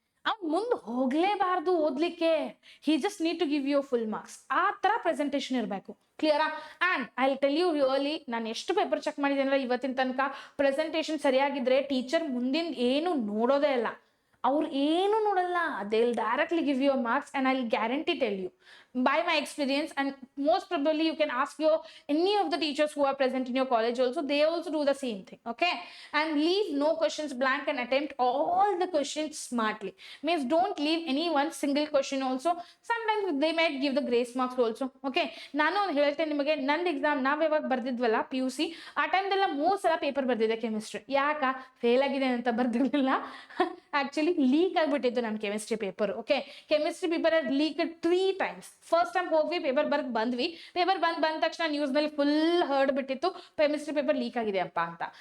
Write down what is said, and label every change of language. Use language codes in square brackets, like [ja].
[kn] ಅವ್ನು ಮುಂದೆ ಹೋಗ್ಲೇಬಾರ್ದು ಓದ್ಲಿಕ್ಕೆ, [en] He just need to give you full marks. [kn] ಆ ತರ ಪ್ರೆಸೆಂಟೇಷನ್ ಇರಬೇಕು. ಕ್ಲಿಯರಾ? [en] and I will tell you really, [kn] ನಾನು ಎಷ್ಟು ಪೇಪರ್ ಚೆಕ್ ಮಾಡಿದ್ದೇನಲ್ಲ ಇವತ್ತಿನ ತನಕ, ಪ್ರೆಸೆಂಟೇಷನ್ ಸರಿಯಾಗಿದ್ರೆ ಟೀಚರ್ ಮುಂದಿನ ಏನು ನೋಡೋದೇ ಇಲ್ಲ, ಅವ್ರು ಏನು ನೋಡಲ್ಲ, [en] They will directly give you marks. And I will guarantee tell you by my experience, and most probably you can ask your any of the teachers who are present in your college also, they also do the same thing. Okay, and leave no questions blank and attempt all the questions smartly. Means don't leave any one single question also. Sometimes they might give the grace marks also. [kn] Okay, ನಾನು ಹೇಳ್ತೇನೆ ನಿಮಗೆ, ನನ್ನ exam ನಾವ್ ಯಾವಾಗ ಬರ್ದಿದ್ವಲ್ಲ PUC, ಆ ಟೈಮ್ದೆಲ್ಲ 3 ಸಲ paper ಬರ್ದಿದೆ chemistry. ಯಾಕ ಫೇಲ್ ಆಗಿದೆ ಅಂತ ಬರ್ದಿರ್ಲಿಲ್ಲ, ಆಕ್ಚುಲಿ ಲೀಕ್ ಆಗ್ಬಿಟ್ಟಿತ್ತು ನನ್ನ chemistry paper. Okay, chemistry paper leak 3 times. First time ಹೋಗ್ವಿ, paper ಬಂದ್ವಿ, ಪೇಪರ್ ಬಂದ ತಕ್ಷಣ ನ್ಯೂಸ್ ನಲ್ಲಿ ಫುಲ್ ಹರ್ಡ್ ಬಿಟ್ಟಿತ್ತು ಕೆಮಿಸ್ಟ್ರಿ ಪೇಪರ್ ಲೀಕ್ ಆಗಿದೆ ಅಪ್ಪ ಅಂತ.